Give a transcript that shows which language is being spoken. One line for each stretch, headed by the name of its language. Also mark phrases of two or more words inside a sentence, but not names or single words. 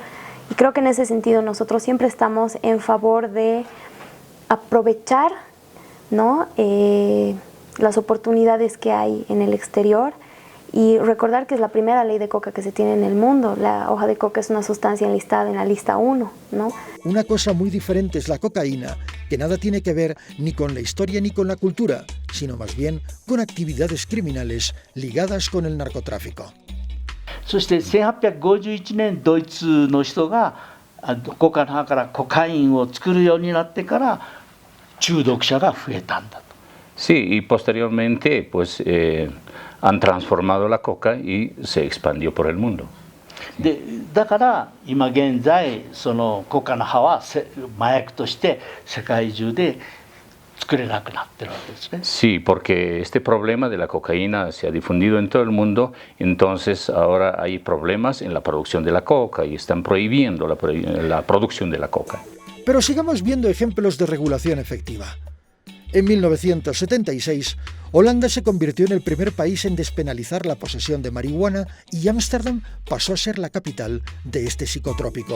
Spanish: Y creo que en ese sentido nosotros siempre estamos en favor de aprovechar, ¿no?, las oportunidades que hay en el exterior, y recordar que es la primera ley de coca que se tiene en el mundo. La hoja de coca es una sustancia enlistada en la lista 1, ¿no? Una cosa muy diferente es la cocaína, que nada tiene que ver ni con la historia ni con la cultura, sino más bien con actividades criminales ligadas con el narcotráfico.
Japanese: そして1851年ドイツの人がコカの葉からコカインを作るようになってから中毒者が増えたんだと。
Spanish: Sí, y posteriormente pues han transformado la coca y se expandió por el mundo.
Japanese: でだから今現在そのコカの葉は麻薬として世界中で作れなくなってるわけですね。
Spanish: Sí, porque este problema de la cocaína se ha difundido en todo el mundo, entonces ahora hay problemas en la producción de la coca y están prohibiendo la producción de la coca. Pero sigamos viendo ejemplos de regulación efectiva. En 1976, Holanda se convirtió en el primer país en despenalizar la posesión de marihuana y Ámsterdam pasó a ser la capital de este psicotrópico.